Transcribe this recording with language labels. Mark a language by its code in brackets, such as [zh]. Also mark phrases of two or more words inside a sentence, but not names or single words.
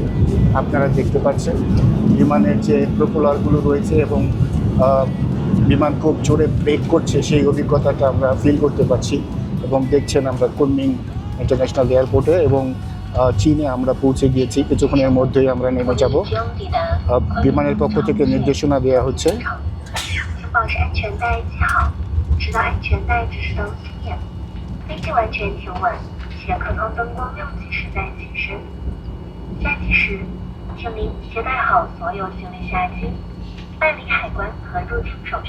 [bn] আপনারা দেখতে পাচ্ছেন বিমানের যে প্রপেলারগুলো রয়েছে এবং বিমান খুব জোরে ব্রেক করছে, সেই অভিজ্ঞতাটা আমরা ফিল করতে পারছি। এবং দেখছেন আমরা কুনমিং ইন্টারন্যাশনাল এয়ারপোর্টে এবং চীনে আমরা পৌঁছে গিয়েছি। কিছুক্ষণের মধ্যেই আমরা নেমে যাব। বিমানের পক্ষ থেকে নির্দেশনা দেওয়া হচ্ছে। [zh] 保持安全带系好，直到安全带指示灯熄灭，飞机完全停稳，且客舱灯光亮起时再起身。下机时，请您携带好所有行李下机，办理海关和入境手续。